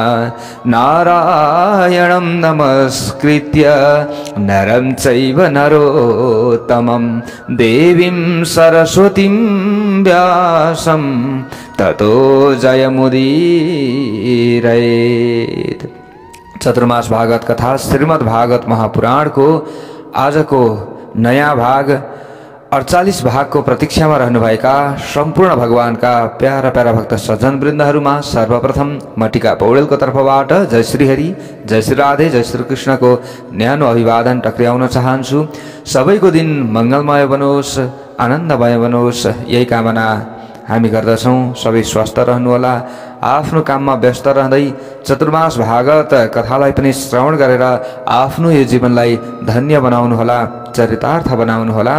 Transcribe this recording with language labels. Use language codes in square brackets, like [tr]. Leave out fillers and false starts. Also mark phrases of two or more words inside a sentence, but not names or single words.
[sa] नारायणं नमस्कृत्य नरं चैव नरोत्तमं देवीं सरस्वतीं व्यासं ततो जयमुदीरयेत्। [ne] चतुर्मास भागवत कथा श्रीमद् भागवत महापुराण को आज को नया भाग 48 भाग को प्रतीक्षा में रहनुभएका संपूर्ण भगवान का प्यारा प्यारा भक्त सज्जन वृन्दहरुमा सर्वप्रथम मटिका पौडेलको तर्फबाट जय श्री हरि, जय श्री राधे, जय श्री कृष्ण को न्यानो अभिवादन टक्र्याउन चाहन्छु। सबैको दिन मंगलमय बनोस्, आनन्दमय बनोस्, यही कामना हामी गर्दछौं। सबै स्वस्थ रहनुहोला। आफ्नो काममा व्यस्त रहँदै चतुर्मास भागवत कथालाई पनि श्रवण गरेर आफ्नो यो जीवनलाई धन्य बनाउनुहोला, चरितार्थ बनाउनुहोला।